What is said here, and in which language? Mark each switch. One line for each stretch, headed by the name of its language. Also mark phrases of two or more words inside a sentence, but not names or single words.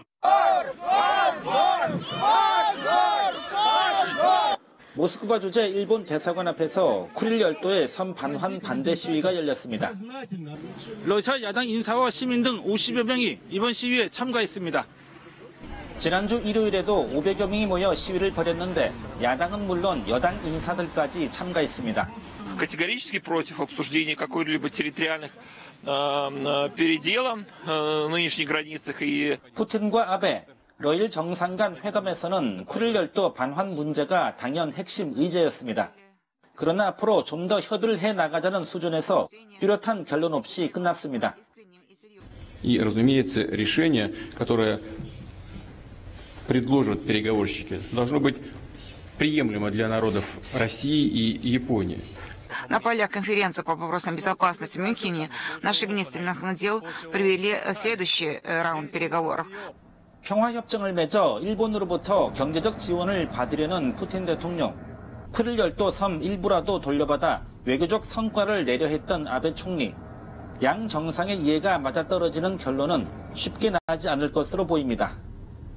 Korean: 모스크바 주재 일본 대사관 앞에서 쿠릴 열도의 섬 반환 반대 시위가 열렸습니다. 러시아 야당 인사와 시민 등 50여 명이 이번 시위에 참가했습니다. 지난주 일요일에도 500여 명이 모여 시위를 벌였는데 야당은 물론 여당 인사들까지 참가했습니다.
Russian: Категорически против обсуждения какой-либо территориальных переделов в нынешних границах и
Korean: 푸틴과 아베, 러일 정상 간 회담에서는 쿠릴 열도 반환 문제가 당연 핵심 의제였습니다. 그러나 앞으로 좀 더 협의를 해 나가자는 수준에서 뚜렷한 결론 없이 끝났습니다.
Russian: И, разумеется, решение, которое предложат переговорщики, должно быть приемлемо для народов России и Японии. На полях конференции по вопросам безопасности в Мюнхене наши министры иностранных дел провели следующий раунд переговоров.
Korean: 평화협정을 맺어 일본으로부터 경제적 지원을 받으려는 푸틴 대통령. 쿠릴 열도 섬 일부라도 돌려받아 외교적 성과를 내려 했던 아베 총리. 양 정상의 이해가 맞아떨어지는 결론은 쉽게 나지 않을 것으로 보입니다.